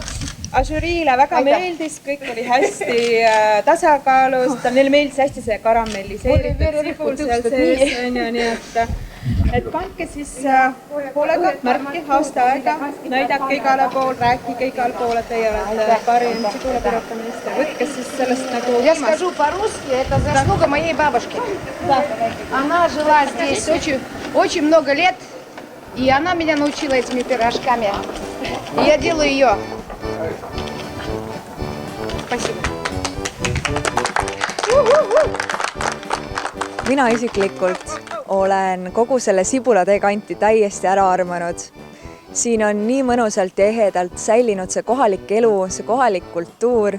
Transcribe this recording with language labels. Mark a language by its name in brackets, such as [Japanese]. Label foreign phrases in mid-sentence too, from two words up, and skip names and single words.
[Estonian] Žüriile väga meeldis, kõik oli hästi tasakaalus, neile meeldis hästi see karamelliseeritud sibul seal sees, nii et kandke siis hoolega märki aasta aega, näidake igale pool, rääkige igale pool, et teie olete parim sibulapirukameister. Võtke siis sellest nagu [Russian] Я скажу по-русски, это заслуга моей бабушки. Она жила здесь очень много лет, и она меня научила этими пирожками. И я делаю ее. Спасибо. [Estonian] Mina isiklikult olen kogu selle Sibulatee kanti täiesti ära armanud. Siin on nii mõnusalt ja ehedalt säilinud see kohalik elu, see kohalik kultuur.